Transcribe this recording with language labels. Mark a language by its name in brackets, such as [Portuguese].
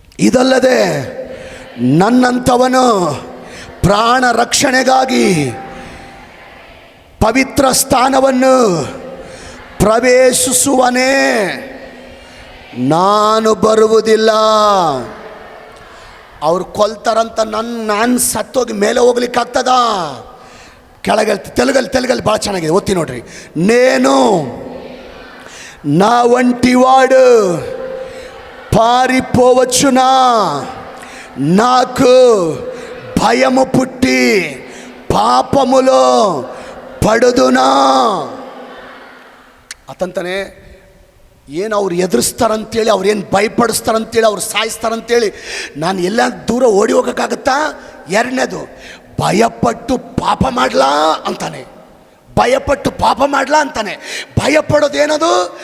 [Kannada] ಇದಲ್ಲದೆ ನನ್ನಂಥವನು ಪ್ರಾಣ ರಕ್ಷಣೆಗಾಗಿ ಪವಿತ್ರ ಸ್ಥಾನವನ್ನು ಪ್ರವೇಶಿಸುವನೇ, ನಾನು ಬರುವುದಿಲ್ಲ. ಅವ್ರು ಕೊಲ್ತಾರಂತ ನಾನು ಸತ್ತೋಗಿ ಮೇಲೆ ಹೋಗ್ಲಿಕ್ಕಾಗ್ತದ? ಕೆಳಗೆ ತೆಲುಗಲ್ಲಿ ಭಾಳ ಚೆನ್ನಾಗಿದೆ, ಓದ್ತಿ ನೋಡ್ರಿ. [Telugu] ನೇನು నా వంటివాడు పారిపోవచ్చునా, నాకు భయము పుట్టి పాపములో పడుదునా. [Kannada] ಅತಂತಾನೆ ಏನು ಅವ್ರು ಎದುರಿಸ್ತಾರಂತೇಳಿ, ಅವ್ರು ಏನು ಭಯಪಡಿಸ್ತಾರಂತೇಳಿ, ಅವ್ರು ಸಾಯಿಸ್ತಾರಂತೇಳಿ ನಾನು ಎಲ್ಲ ದೂರ ಓಡಿ ಹೋಗೋಕ್ಕಾಗತ್ತಾ? ಎರಡನೇದು, ಭಯಪಟ್ಟು ಪಾಪ ಮಾಡಲಾ ಅಂತಾನೆ. ಭಯಪಡೋದೇನದು?